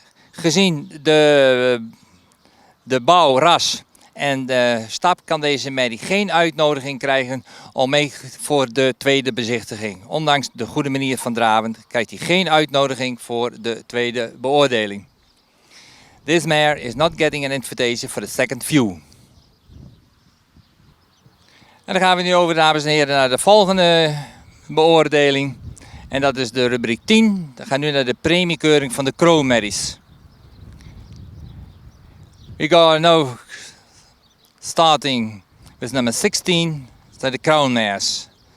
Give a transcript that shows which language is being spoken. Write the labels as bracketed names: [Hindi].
[Dutch] Gezien de bouw, ras en de stap kan deze merrie geen uitnodiging krijgen om mee voor de tweede bezichtiging. Ondanks de goede manier van draven krijgt hij geen uitnodiging voor de tweede beoordeling. [English] This mare is not getting an invitation for the second view. [Dutch] En dan gaan we nu over, dames en heren, naar de volgende beoordeling. En dat is de rubriek 10. Dan gaan we nu naar de premiekeuring van de kroonmerries. [English] We go now starting with number 16, [Dutch] dat de [English] Crown Mares.